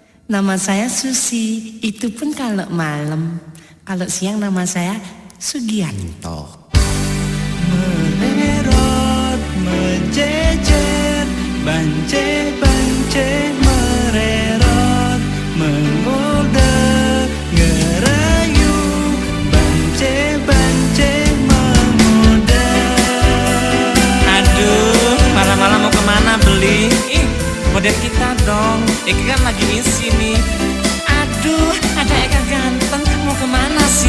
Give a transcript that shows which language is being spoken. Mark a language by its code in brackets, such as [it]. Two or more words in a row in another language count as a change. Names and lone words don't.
[id] Nama saya Susi, itu pun kalau malam. Kalau siang nama saya Sugianto. Mererot, menjejer, bance-bance mererot, mengode, ngerayu, bance-bance mengode. Aduh, malam-malam mau kemana beli? Godain kita dong, Eka kan lagi isi nih. Aduh, ada Eka ganteng, mau kemana sih?